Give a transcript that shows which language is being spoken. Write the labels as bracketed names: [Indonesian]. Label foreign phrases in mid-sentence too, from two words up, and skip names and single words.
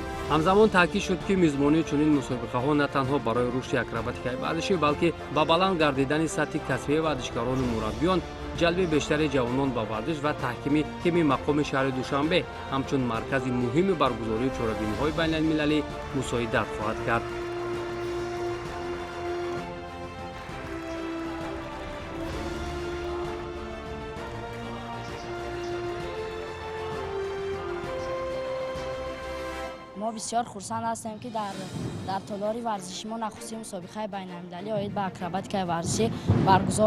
[Tajik] ҳамзамон таъкид шуд ки мизбонии чунин мусобиқаҳо на танҳо барои рушди акробатикаи варзишӣ, балки ба баланд гардидани сатҳи касбии варзишгарону мураббиён, ҷалби бештари ҷавонон ба варзиш ва таҳкими мақоми шаҳри Душанбе ҳамчун маркази муҳими баргузории чорабиниҳои байналмилалӣ мусоидат хоҳад кард. [Persian] ما بسیار خرسند هستیم که در تالار ورزشی ما نخستین مسابقه بین‌المللی آید به اکروباتیک ورزشی برگزار